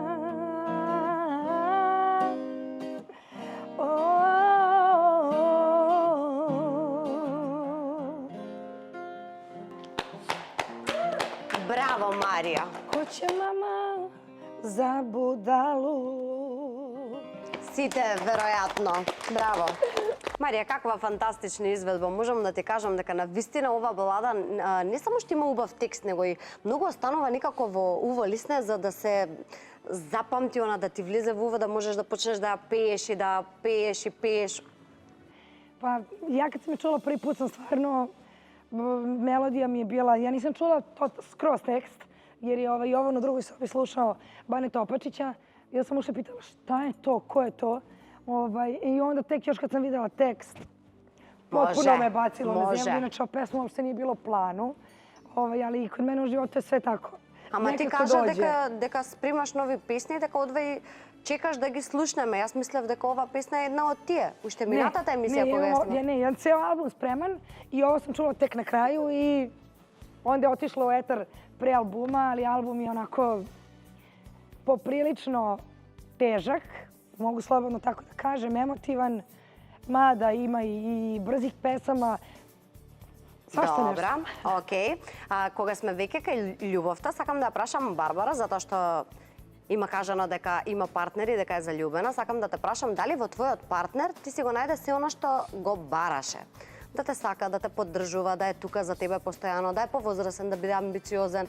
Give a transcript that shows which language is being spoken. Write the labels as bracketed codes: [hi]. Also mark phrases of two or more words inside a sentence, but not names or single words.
[mk] Браво, Марија! [sr] Ko će mama za budalu? [mk] Сите, веројатно. Браво. Марија, каква фантастична изведба. Можам да ти кажам дека на вистина ова балада не само што има убав текст, него и многу останува некако во уво лисне за да се запамти она, да ти влезе во уво, да можеш да почнеш да пееш и да пееш и пееш. [sr] Pa ja kad sam je čula prvi put sam stvarno, melodija mi je bila, ja nisam čula to skroz tekst, jer je Jovan u drugoj sobi slušao Baneta Opačića. Ja sam ušla i pitala šta je to, ko je to. I onda tek još kad sam videla tekst, potpuno me bacilo na zemlju. Inače, o pesmu uopšte nije bilo u planu, ali kod mene u životu je sve tako. [mk] Ама ти кажа дека спремаш нови песни, дека одвај чекаш да ги слушнеме. Јас мислев дека ова песна е една од тие. Уште минатата емисија кога ја снимам. [sr] Не, јас цел албум спреман и ово sam čula tek na kraju i onda je otišlo u etar pre albuma, ali album je onako poprilično težak, mogu slobodno tako da kažem, emotivan, mada ima i brzih pesama. [mk] Добра, окей. Кога сме веќе кај љубовта, сакам да прашам Барбара, затоа што има кажано дека има партнер и дека е заљубена. Сакам да те прашам дали во твојот партнер ти си го најде се она што го бараше. Да те сака, да те поддржува, да е тука за тебе постојано, да е повозрасен, да биде амбициозен.